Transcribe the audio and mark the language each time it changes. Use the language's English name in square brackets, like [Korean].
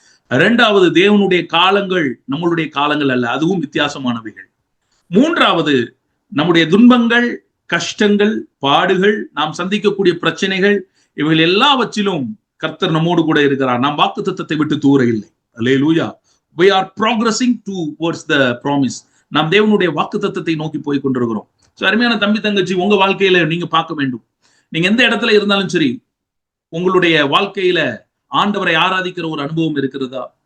[Tamil] 2வது, தேவனுடைய காலங்கள் நம்மளுடைய காலங்கள் அல்ல, அதுவும் வித்தியாசமானவைகள். மூன்றாவது, நம்முடைய துன்பங்கள், கஷ்டங்கள், பாடுகள், நாம் சந்திக்கக்கூடிய பிரச்சனைகள், இவைகள் எல்லாவற்றிலும் கர்த்தர் நம்மோடு கூட இருக்கிறார். நாம் வாக்குத்தத்தத்தை விட்டு தூர இல்லை. அல்லேலூயா. [English] We are progressing towards the promise. [Tamil] நாம் தேவனுடைய வாக்குத்தத்தத்தை நோக்கி போய் கொண்டிருக்கிறோம். சோ அருமையான தம்பி தங்கச்சி, உங்க வாழ்க்கையில நீங்க பார்க்க வேண்டும். நீங்க எந்த இடத்துல இருந்தாலும் சரி, உங்களுடைய வாழ்க்கையில ஆண்டவரை ஆராதிக்கிற ஒரு அனுபவம் இருக்கிறதா?